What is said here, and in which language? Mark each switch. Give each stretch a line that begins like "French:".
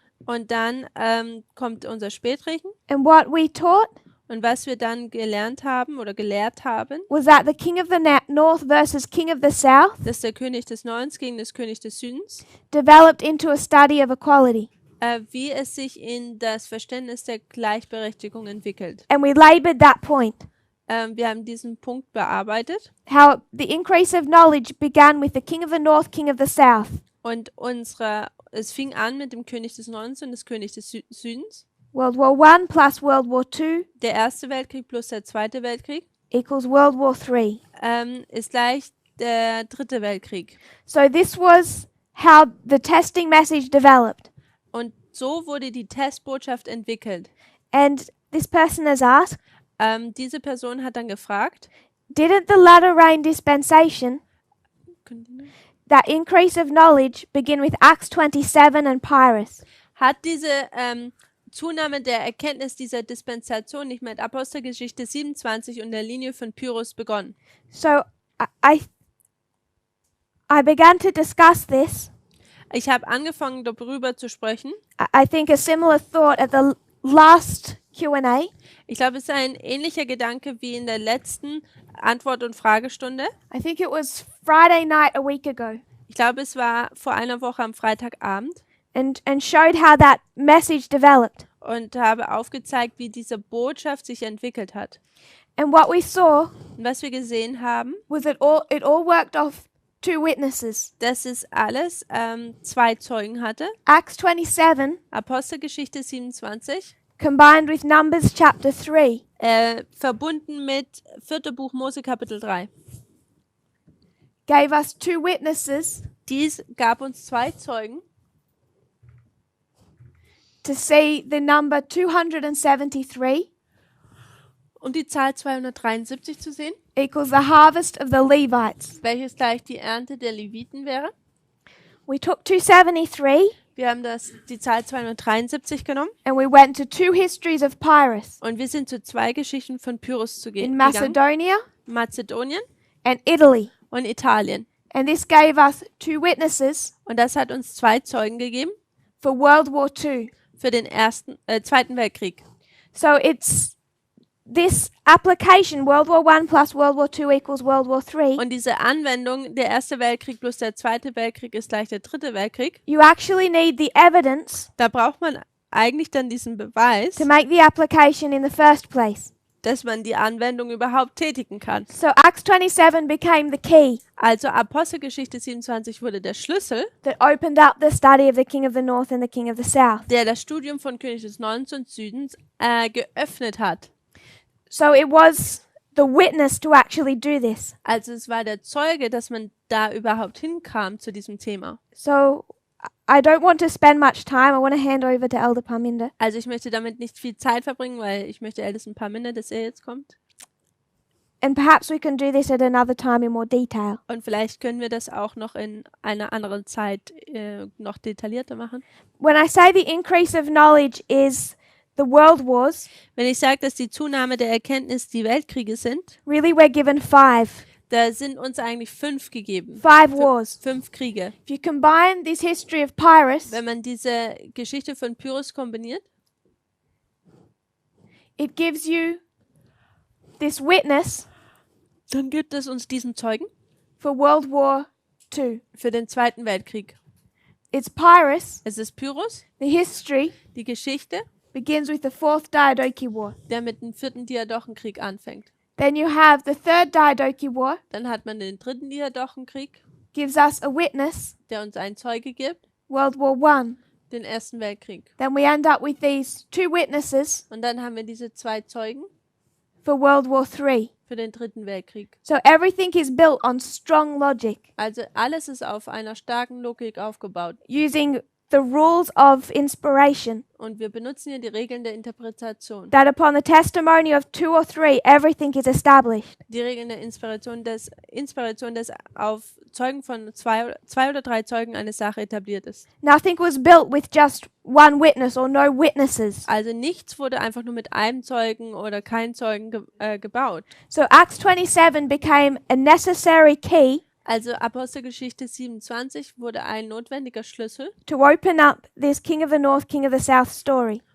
German: und dann kommt unser Spätregen.
English: and what we taught
German: Und was wir dann gelernt haben oder gelehrt haben,
English: was that the king of the north versus king of the south
German: dass der König des Nordens gegen das König des Südens,
English: developed into a study of equality.
German: wie es sich in das Verständnis der Gleichberechtigung entwickelt.
English: And we labored that point.
German: Wir haben diesen Punkt bearbeitet
English: How the increase of knowledge began with the king of the north, king of the south.
German: und es fing an mit dem König des Nordens und des König des Südens.
English: World War I plus World War II
German: Der Erste Weltkrieg plus der Zweite Weltkrieg
English: equals World War III.
German: ist gleich der Dritte Weltkrieg.
English: So this was how the testing message developed.
German: Und so wurde die Testbotschaft entwickelt.
English: And this person has asked,
German: Diese Person hat dann gefragt,
English: didn't the latter rain dispensation, that increase of knowledge, begin with Acts 27 and Pyrrhus?
German: hat diese Zunahme der Erkenntnis dieser Dispensation nicht mit Apostelgeschichte 27 und der Linie von Pyrrhus begonnen?
English: So I began to discuss this.
German: Ich habe angefangen, darüber zu sprechen.
English: I think a similar thought at the last Q&A.
German: Ich glaube, es ist ein ähnlicher Gedanke wie in der letzten Antwort- und Fragestunde.
English: I think it was Friday night a week ago,
German: Ich glaube, es war vor einer Woche am Freitagabend
English: and showed how that message developed.
German: und habe aufgezeigt, wie diese Botschaft sich entwickelt hat.
English: And what we saw
German: Und was wir gesehen haben,
English: was it all worked off 2 witnesses.
German: dass es alles 2 Zeugen hatte.
English: Acts 27
German: Apostelgeschichte 27,
English: combined with Numbers chapter 3
German: verbunden mit 4. Buch Mose Kapitel 3.
English: gave us 2 witnesses
German: Dies gab uns 2 Zeugen,
English: to see the number 273
German: um die Zahl 273 zu sehen,
English: equals the harvest of the Levites.
German: welches gleich die Ernte der Leviten wäre.
English: We took 273
German: Wir haben die Zahl 273 genommen
English: and we went to 2 histories of Pyrrhus
German: und wir sind zu 2 Geschichten von Pyrrhus
English: in
German: gegangen.
English: Macedonia
German: Mazedonien
English: and Italy.
German: und Italien.
English: And this gave us 2 witnesses
German: Und das hat uns 2 Zeugen gegeben
English: for World War II.
German: für den Zweiten Weltkrieg.
English: So it's this application, World War I plus World War II equals World War III.
German: Und diese Anwendung, der Erste Weltkrieg plus der Zweite Weltkrieg ist gleich der Dritte Weltkrieg,
English: You actually need the evidence
German: da braucht man eigentlich dann diesen Beweis,
English: to make the application in the first place.
German: dass man die Anwendung überhaupt tätigen kann.
English: So Acts 27 became the key
German: Also Apostelgeschichte 27 wurde der Schlüssel,
English: that opened up the study of the King of the North and the King of the South.
German: der das Studium von König des Nordens und Südens geöffnet hat.
English: So it was the witness to actually do this.
German: Also es war der Zeuge, dass man da überhaupt hinkam zu diesem Thema.
English: So I don't want to spend much time. I want to hand over to Elder Parminder.
German: Also ich möchte damit nicht viel Zeit verbringen, weil ich möchte ältesten ein paar Minuten, dass er jetzt kommt.
English: And perhaps we can do this at another time in more detail.
German: Und vielleicht können wir das auch noch in einer anderen Zeit noch detaillierter machen.
English: When I say the increase of knowledge is the world wars,
German: Wenn ich sage, dass die Zunahme der Erkenntnis die Weltkriege sind,
English: really we're given 5.
German: da sind uns eigentlich 5 gegeben.
English: 5 wars.
German: 5 Kriege.
English: If you combine this history of Pyrrhus,
German: Wenn man diese Geschichte von Pyrrhus kombiniert,
English: it gives you this witness
German: dann gibt es uns diesen Zeugen
English: for World War II.
German: für den Zweiten Weltkrieg.
English: It's Pyrrhus.
German: Es ist Pyrrhus,
English: The history
German: die Geschichte,
English: begins with the 4th Diadochi War.
German: der mit dem 4. Diadochenkrieg anfängt.
English: Then you have the 3rd Diadochi War,
German: Dann hat man den 3. Diadochenkrieg,
English: gives us a witness,
German: der uns einen Zeuge gibt,
English: World War I.
German: den Ersten Weltkrieg.
English: Then we end up with these 2 witnesses
German: Und dann haben wir diese 2 Zeugen
English: for World War III.
German: für den 3. Weltkrieg.
English: So everything is built on strong logic,
German: Also alles ist auf einer starken Logik aufgebaut.
English: using the rules of inspiration,
German: Und wir benutzen hier die Regeln der Interpretation.
English: that upon the testimony of 2 or 3, everything is established.
German: Die Regeln der Inspiration, des auf Zeugen von zwei oder drei Zeugen eine Sache etabliert ist.
English: Nothing was built with just one witness or no witnesses.
German: Also nichts wurde einfach nur mit einem Zeugen oder keinem Zeugen gebaut.
English: So Acts 27 became a necessary key
German: Also Apostelgeschichte 27 wurde ein notwendiger Schlüssel,
English: to open up this King of the North, King of the South story.